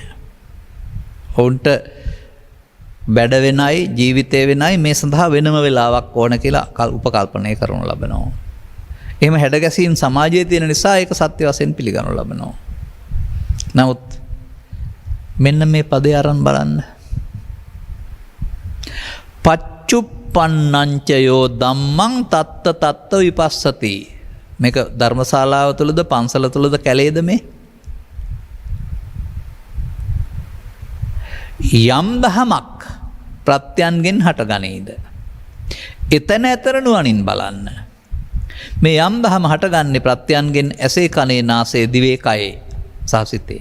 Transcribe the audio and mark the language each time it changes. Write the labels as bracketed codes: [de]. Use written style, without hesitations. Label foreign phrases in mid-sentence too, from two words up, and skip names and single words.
[si] ඔවුන්ට බැඩ වෙනයි ජීවිතය වෙනයි මේ සඳහා වෙනම වෙලාවක් ඕන කියලා උපකල්පනය කරනු ලබනවා. එහෙම හැඩගැසීම් සමාජයේ තියෙන නිසා ඒක සත්‍ය වශයෙන් පිළිගනු ලබනවා. නමුත් මෙන්න මේ පදේ අරන් බලන්න. [pi] පච්චුප්ප uppannancayo dhammang tatta tatta vipassati. [si] මේක ධර්මශාලාව තුලද පන්සල තුලද කැලේද මේ? යම් දහමක් ප්‍රත්‍යයන්ගෙන් හටගනීද? එතන ඇතර නුවණින් බලන්න. මේ යම් දහම හටගන්නේ ප්‍රත්‍යයන්ගෙන් ඇසේ කනේ නාසයේ දිවේ කයේ සහ සිතේ.